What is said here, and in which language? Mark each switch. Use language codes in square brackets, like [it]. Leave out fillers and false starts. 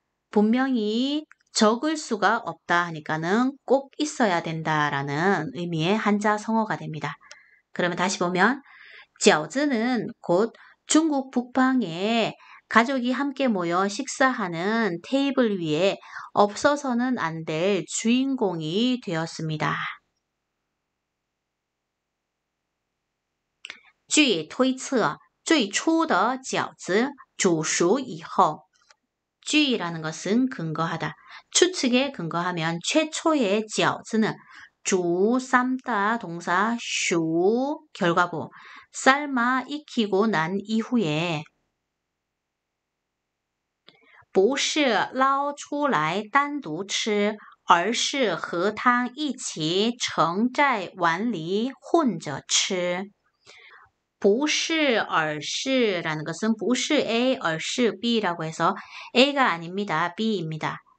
[ko] 분명히 적을 수가 없다 하니까는 꼭 있어야 된다라는 의미의 한자 성어가 됩니다. 그러면 다시 보면 饺子는 곧 중국 북방에 가족이 함께 모여 식사하는 테이블 위에 없어서는 안 될 주인공이 되었습니다. [zh] 据推测最初的饺子煮熟以后 [ko] 주의라는 것은 근거하다. 추측에 근거하면 최초의 饺子는 주, 삶다, 동사, 슈, 결과보, 삶아, 익히고 난 이후에 [zh] 不是捞出来单独吃而是和汤一起盛在碗里混着吃不是而是 [ko] 라는 것은 不是 A, 而是 B라고 해서 A가 아닙니다. B입니다.